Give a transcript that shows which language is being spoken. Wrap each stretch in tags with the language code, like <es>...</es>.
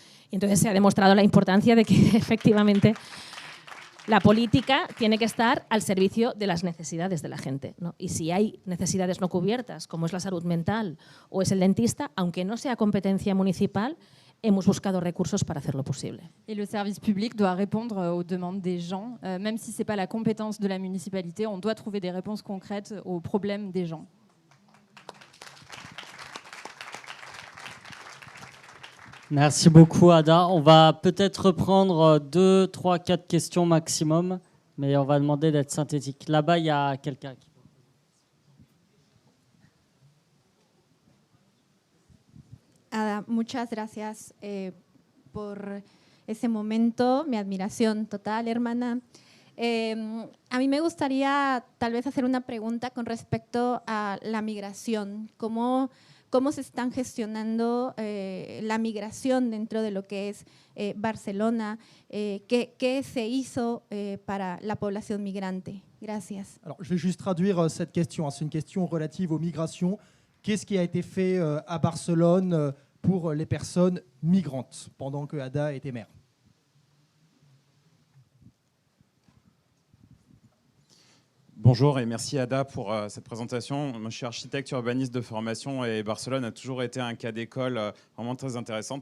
<es>Y entonces se ha demostrado la importancia de que efectivamente la política tiene que estar al servicio de las necesidades de la gente, ¿no? Y si hay necesidades no cubiertas, como es la salud mental o es el dentista, aunque no sea competencia municipal, hemos buscado recursos para hacerlo posible.</es> <fr>Et le service public doit répondre aux demandes des gens, même si ce n'est pas la compétence de la municipalité, on doit trouver des réponses concrètes aux problèmes des gens. Merci beaucoup, Ada. On va peut-être reprendre 2, 3, 4 questions maximum, mais on va demander d'être synthétique. Là-bas, il y a quelqu'un qui...</fr> <es>Ada, muchas gracias por ese momento, mi admiración total, hermana. A mí me gustaría tal vez hacer una pregunta con respecto a la migración. ¿Cómo se están gestionando la migración dentro de lo que es Barcelona? ¿Qué se hizo para la población migrante? Gracias.</es> <fr>Alors, je vais juste traduire cette question. C'est une question relative aux migrations. Qu'est-ce qui a été fait à Barcelone pour les personnes migrantes pendant que Ada était maire? Bonjour et merci Ada pour cette présentation. Moi, je suis architecte urbaniste de formation et Barcelone a toujours été un cas d'école vraiment très intéressant.</fr>